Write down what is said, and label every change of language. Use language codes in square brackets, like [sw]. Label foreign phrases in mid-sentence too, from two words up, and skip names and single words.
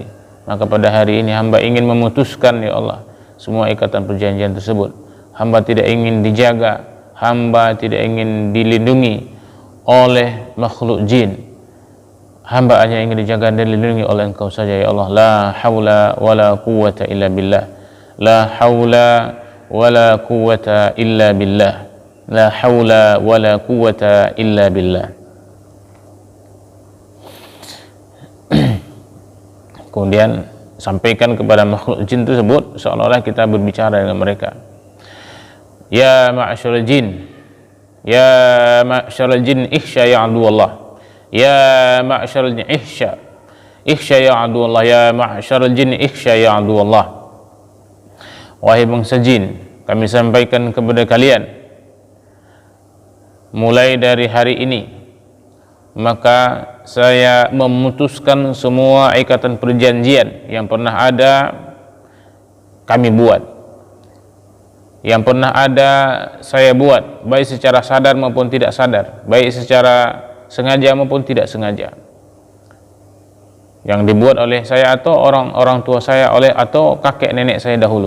[id] Maka pada hari ini hamba ingin memutuskan [ar] يا الله [id] semua ikatan perjanjian tersebut. Hamba tidak ingin dijaga, hamba tidak ingin dilindungi oleh makhluk jin. Hamba hanya ingin dijaga dan dilindungi oleh Engkau saja [ar] يا الله. لا حول ولا قوة إلا بالله لا حول ولا قوة إلا بالله. لا حول ولا قوة إلا بالله. [id] Kemudian sampaikan kepada makhluk jin tersebut seolah-olah kita berbicara dengan mereka. [ar] يا معشر الجن يا معشر الجن اخسأ يا الله. يا معشر الجن اخسأ يا الله. يا معشر الجن اخسأ يا الله. [id] Wahai bangsa jin, kami sampaikan kepada kalian mulai dari hari ini maka saya memutuskan semua ikatan perjanjian yang pernah ada kami buat, yang pernah ada saya buat, baik secara sadar maupun tidak sadar, baik secara sengaja maupun tidak sengaja, yang dibuat oleh saya atau orang tua saya atau kakek nenek saya dahulu.